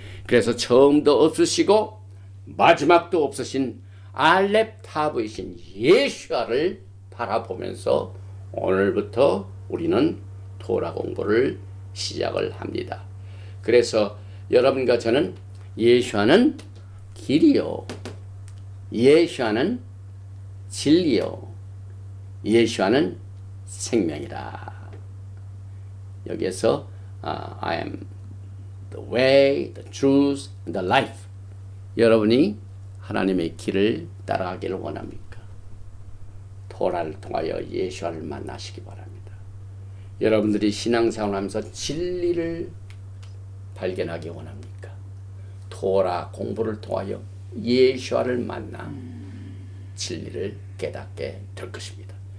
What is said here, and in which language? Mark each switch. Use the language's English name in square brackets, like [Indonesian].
[Korean] 그래서 처음도 없으시고 마지막도 없으신 알렙 타브이신 예수를 바라보면서 오늘부터 우리는 토라 공부를 시작을 합니다. 그래서 여러분과 저는 예수와는 길이요, 예수와는 진리요, 예수와는 생명이라. 여기에서 [English] I am the way, the truth, and the life. [Korean] 여러분이 하나님의 길을 따라가기를 원합니까? 토라를 통하여 예수를 만나시기 바랍니다. 여러분들이 신앙생활을 하면서 진리를 발견하기 원합니까? 토라 공부를 통하여 예수를 만나 진리를 깨닫게 될 것입니다.